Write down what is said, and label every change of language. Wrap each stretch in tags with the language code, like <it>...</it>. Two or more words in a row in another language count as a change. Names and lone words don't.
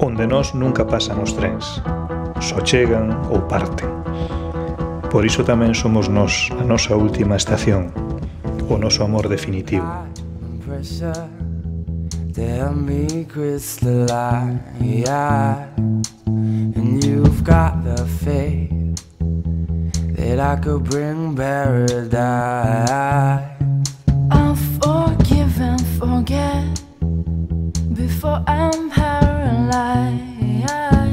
<gl>nós nunca pasan os trens, só chegan ou parten. Por iso tamén somos nós, a nosa última estación, o noso amor definitivo.</gl> <en>Tell me crystalline, and you've got the faith that I could bring paradise. I'll forgive and forget before I'm paralyzed.</en>